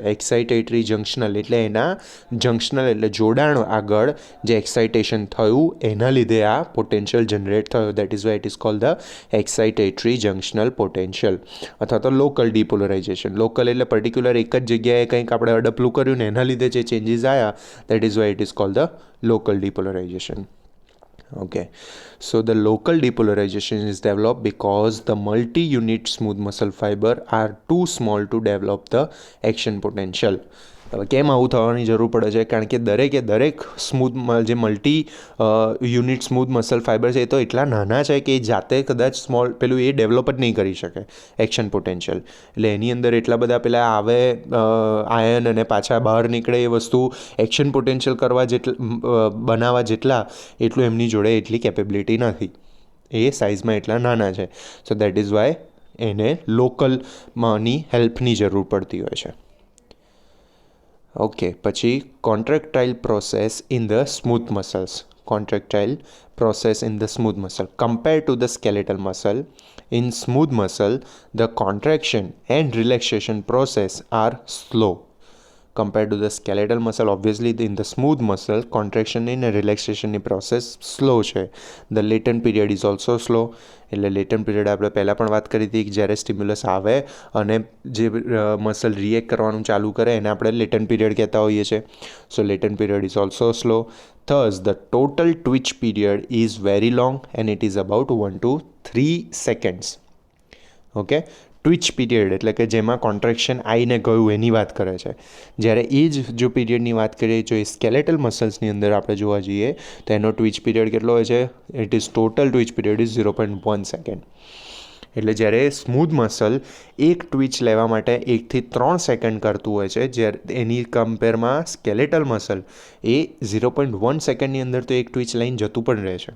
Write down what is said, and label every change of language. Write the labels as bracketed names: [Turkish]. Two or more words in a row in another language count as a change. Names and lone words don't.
[English] excitatory junctional [Gujarati] એટલે એના જંક્શનલ એટલે જોડાણ આગળ જે એક્સાઇટેશન થયું એના લીધે આ પોટેન્શિયલ જનરેટ થયો. [English] that is why it is called the excitatory junctional potential [Gujarati] અથવા તો [English] local depolarization. [Gujarati] લોકલ એટલે પર્ટિક્યુલર એક જ જગ્યાએ કંઈક આપણે અડપલું કર્યું ને એના લીધે જે ચેન્જીસ આવ્યા, [English] that is why it is called the local depolarization. Okay, so the local depolarization is developed because the multi-unit smooth muscle fiber are too small to develop the action potential. [Gujarati] હવે કેમ આવું થવાની જરૂર પડે છે? કારણ કે દરેક સ્મૂથ જે [English] unit smooth muscle fiber [Gujarati] છે એ તો એટલા નાના છે કે એ જાતે કદાચ પેલું એ ડેવલપ જ નહીં કરી શકે [English] action potential. [Gujarati] એટલે એની અંદર એટલા બધા પેલા આવે આયન અને પાછા બહાર નીકળે એ વસ્તુ [English] action potential [Gujarati] બનાવવા જેટલા એટલું એમની જોડે એટલી કેપેબિલિટી નથી, એ સાઇઝમાં એટલા નાના છે. [English] so that is why [Gujarati] એને લોકલમાંની હેલ્પની જરૂર પડતી હોય છે. [English] ઓકે, પછી contractile process in the smooth muscles. Contractile process in the smooth muscle. Compared to the skeletal muscle, in smooth muscle, the contraction and relaxation process are slow. Compared to the skeletal muscle, obviously in the smooth muscle, contraction and relaxation process slow છે. The latent period is also slow. [Gujarati] એટલે [English] latent period [Gujarati] આપણે પહેલાં પણ વાત કરી હતી કે જ્યારે સ્ટિમ્યુલસ આવે અને જે [English] muscle react [Gujarati] કરવાનું ચાલુ કરે એને આપણે [English] latent period [Gujarati] કહેતા હોઈએ છીએ. [English] so latent period is also slow. Thus, the total twitch period is very long and it is about 1 to 3 seconds. [Gujarati] Okay, [English] twitch period [Gujarati] એટલે કે જેમાં કોન્ટ્રેક્શન આવીને ગયું એની વાત કરે છે. જ્યારે એ જ જો પીરિયડની વાત કરીએ, જો એ [English] skeletal musclesની [Gujarati] અંદર આપણે જોવા જઈએ તો એનો [English] twitch period [Gujarati] કેટલો હોય છે? [English] it is total twitch period is 0.1 second. [Gujarati] એટલે જ્યારે [English] smooth muscle [Gujarati] એક ટ્વિચ લેવા માટે 1 થી 3 સેકન્ડ કરતું હોય છે, જ્યારે એની કમ્પેરમાં [English] skeletal muscle [Gujarati] એ 0.1 સેકન્ડની અંદર તો એક ટ્વિચ લઈને જતું પણ રહે છે.